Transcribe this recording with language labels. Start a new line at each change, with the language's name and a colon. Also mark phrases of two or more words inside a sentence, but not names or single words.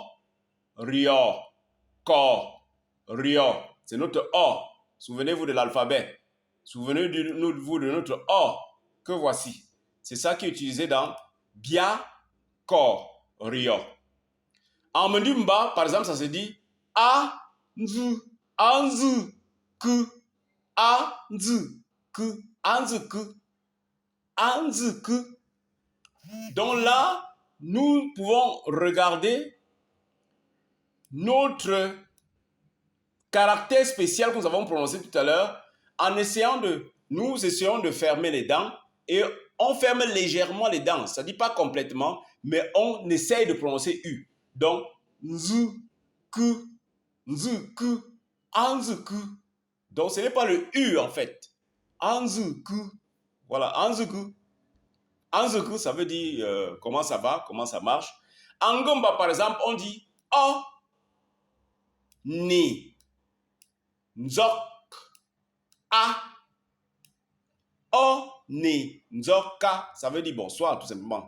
French: Rio, cor, rio. C'est notre O. Souvenez-vous de l'alphabet. Souvenez-vous de notre O que voici. C'est ça qui est utilisé dans bia, cor, rio. En Mandumba, par exemple, ça se dit a, nzu, anzu, ku, a, nzu, ku, anzu, ku, anzu, ku. Donc là, nous pouvons regarder notre caractère spécial que nous avons prononcé tout à l'heure nous essayons de fermer les dents et on ferme légèrement les dents. Ça ne dit pas complètement, mais on essaye de prononcer U. Donc, nzu, ku, anzu, ku. Donc, ce n'est pas le U en fait. Anzu, ku. Voilà, anzu, ku. Anzu, ku, ça veut dire comment ça va, comment ça marche. En Gomba, par exemple, on dit O, Ni, Nzok, A. O, Ni, Nzoka, ça veut dire bonsoir tout simplement.